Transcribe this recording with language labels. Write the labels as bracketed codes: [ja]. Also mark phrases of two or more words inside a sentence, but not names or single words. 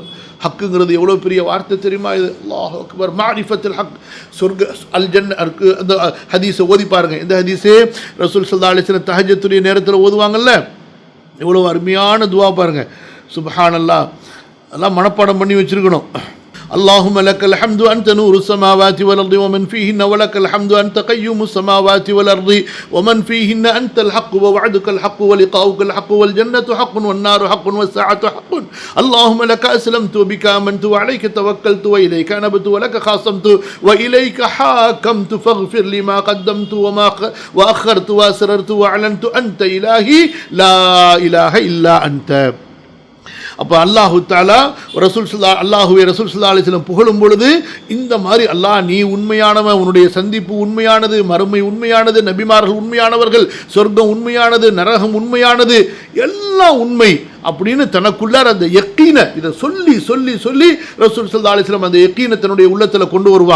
[ta] ஹக்குங்கிறது எவ்வளோ பெரிய வார்த்தை தெரியுமா இது? [ar] الله أكبر. معرفة الحق, சொர்க்க الجنة. [ta] அந்த ஹதீஸை ஓதி பாருங்க. இந்த ஹதீஸே ரசூல் [ar] صلى الله عليه وسلم [ta] தஹஜ்ஜுடைய நேரத்தில் ஓதுவாங்கல்ல, எவ்வளோ அருமையான துவா பாருங்க. சுப்ஹானல்லாஹ், எல்லாம் மனப்பாடம் பண்ணி வச்சிருக்கணும். [ar] اللهم لك الحمد أنت نور السماوات والأرض ومن فيهن ولك الحمد أنت قيوم السماوات والأرض ومن فيهن أنت الحق ووعدك الحق ولقاؤك الحق والجنة حق والنار حق والساعة حق اللهم لك أسلمت وبك آمنت وعليك توكلت وإليك أنبت ولك خاصمت وإليك حاكمت فاغفر لي ما قدمت وأخرت وأسررت وأعلنت أنت إلهي لا إله إلا أنت. [ta] அப்போ [ar] الله تعالى [ta] ரசூல் அல்லாஹுவே ரசூல் [ar] صلى الله عليه وسلم [ta] புகழும் பொழுது இந்த மாதிரி அல்லாஹ் நீ உண்மையானவன், உன்னுடைய சந்திப்பு உண்மையானது, மறுமை உண்மையானது, நபிமார்கள் உண்மையானவர்கள், சொர்க்கம் உண்மையானது, நரகம் உண்மையானது, எல்லாம் உண்மை அப்படின்னு தனக்குள்ளார் அந்த யக்கீனை இதை சொல்லி சொல்லி சொல்லி ரசூல் [ar] صلى الله عليه وسلم [ta] அந்த யக்கீனை தன்னுடைய உள்ளத்தில் கொண்டு வருவாங்க.